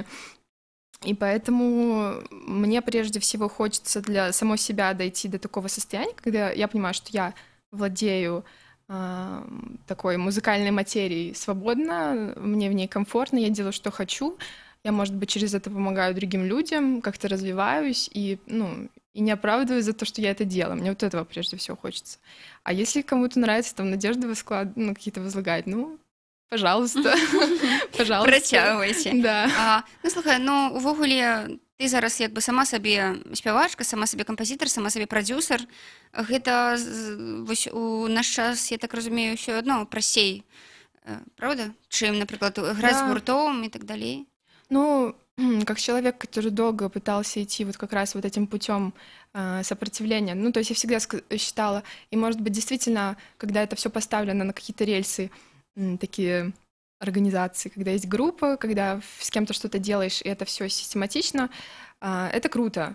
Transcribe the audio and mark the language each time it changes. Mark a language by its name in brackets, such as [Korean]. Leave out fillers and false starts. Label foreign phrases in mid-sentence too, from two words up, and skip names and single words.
[Russian] И поэтому мне прежде всего хочется для самой себя дойти до такого состояния, когда я понимаю, что я владею такой музыкальной материей свободно, мне в ней комфортно, я делаю, что хочу, я, может быть, через это помогаю другим людям, как-то развиваюсь и не оправдываюсь за то, что я это делаю. Мне вот этого прежде всего хочется. А если кому-то нравится там надежды какие-то возлагать, пожалуйста, пожалуйста. [Belarusian] Працягвайце. [Russian] Да. [Belarusian] Слухай, увогуле ты зараз як бы сама сабе спявачка, сама сабе кампазітар, сама сабе прадзюсар. Гэта вось у наш час, я так разумею, ўсё адно прасцей, правда? Чым, напрыклад, граць з гуртом [Russian] и так далее. Как человек, который долго пытался идти вот как раз вот этим путем сопротивления, то есть я всегда считала, и может быть действительно, когда это все поставлено на какие-то рельсы, такие организации, когда есть группа, когда с кем-то что-то делаешь, и это все систематично, это круто.